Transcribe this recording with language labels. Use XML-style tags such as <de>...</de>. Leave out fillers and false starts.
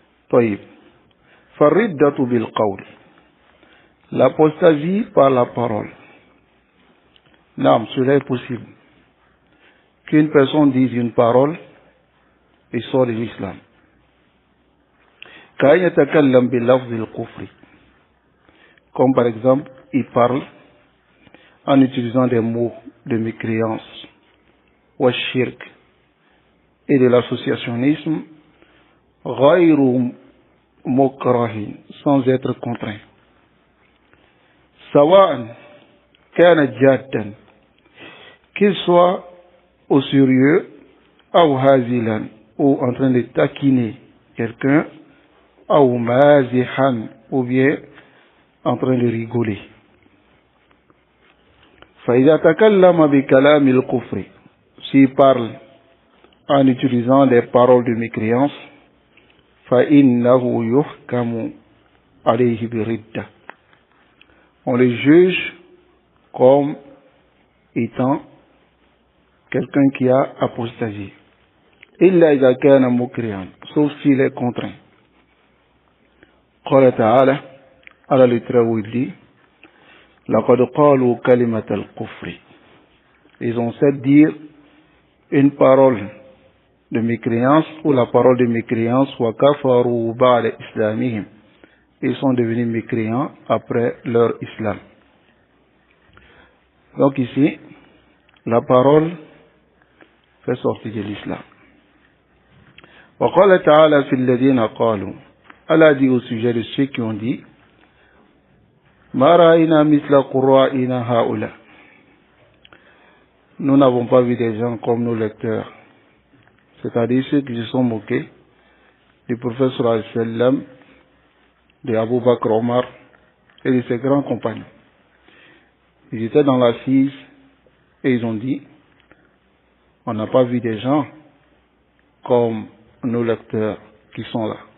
<ar>طيب. فالردة بالقول.</ar> <fr>L'apostasie par la parole. Non, cela est possible. Qu'une personne dise une parole et sort de l'islam.</fr> <ar>كأن يتكلم باللفظ الكفري.</ar> <fr>Comme par exemple, il parle en utilisant des mots de mécréance, ou shirk, et de l'associationnisme,</fr> <ar>غير مكره,</ar> <fr>sans être contraint.</fr> <ar>سواء كان جادا,</ar> <fr>qu'il soit au sérieux, ou hazilan, ou en train de taquiner quelqu'un, ou mazihan, ou bien en train de rigoler.</fr> <ar>فإذا تكلم بكلام الكفر,</ar> <fr>s'il parle en utilisant des paroles de mécréance,</fr> <ar>فإنه يحكم عليه بالردة.</ar> <fr>On le juge comme étant quelqu'un qui a apostasié.</fr> <ar>إلا إذا كان مكرها,</ar> <fr>sauf s'il est contraint.</fr> <ar>قال تعالى, على التراويل, لقد قالوا كلمة الكفر.</ar> <fr>Ils ont fait dire une parole de mécréance ou la parole de mécréance,</fr> <ar>وكفروا بعد إسلامهم.</ar> <fr>Ils sont devenus mécréants après leur islam. Donc ici, la parole fait sortir de l'islam.</fr> <ar>وقال تعالى في الذين قالوا,</ar> <fr>Allah dit au sujet de ceux qui ont dit,</fr> <ar>ما رأينا مثل قرائنا هؤلاء.</ar> <fr>Nous n'avons pas vu des gens comme nos lecteurs, c'est-à-dire ceux qui se sont moqués du prophète sallallahu alayhi wa sallam, de Abu Bakr, Omar et de ses grands compagnons. Ils étaient dans l'assise et ils ont dit, on n'a pas vu des gens comme nos lecteurs qui sont là.</fr>